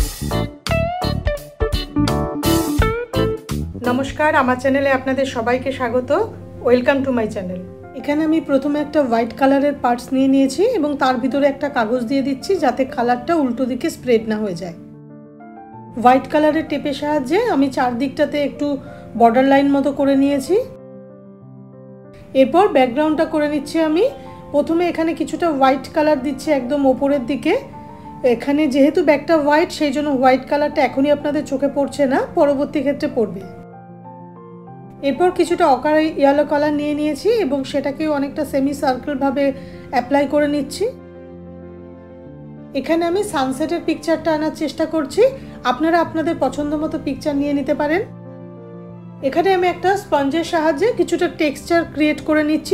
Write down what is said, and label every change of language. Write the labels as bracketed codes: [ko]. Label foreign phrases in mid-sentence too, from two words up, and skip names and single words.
[bn] নমস্কার আমার চ্যানেলে আপনাদের সবাইকে স্বাগত। [en] welcome to my channel. [bn] এখানে আমি প্রথমে একটা হোয়াইট কালারের পার্টস নিয়ে নিয়েছি এবং তার ভিতরে একটা কাগজ দিয়ে দিচ্ছি যাতে কালারটা উল্টো দিকে স্প্রেড না হয়ে যায়। হোয়াইট কালারের টেপের সাহায্যে আমি চারদিকটাতে একটু [en] border line [bn] মতো করে নিয়েছি। এরপর ব্যাকগ্রাউন্ডটা করে নিচ্ছি আমি। প্রথমে এখানে কিছুটা [en] white colour [bn] দিচ্ছি একদম ওপরের দিকে। এখানে যেহেতু ব্যাগটা হোয়াইট সেইজন্য হোয়াইট কালারটা এখনই আপনাদের চোখে পড়ছে না, পরবর্তী ক্ষেত্রে পড়বে। এরপর কিছুটা [en] ochre yellow colour [bn] নিয়ে নিয়েছি এবং সেটাকে অনেকটা [en] semi circle [bn] ভাবে অ্যাপ্লাই করে নিচ্ছি। এখানে আমি সানসেটের পিকচারটা আনার চেষ্টা করছি। আপনারা আপনাদের পছন্দমতো পিকচার নিয়ে নিতে পারেন। এখানে আমি একটা স্পঞ্জের সাহায্যে কিছুটা [en] texture create [bn] করে নিচ্ছি।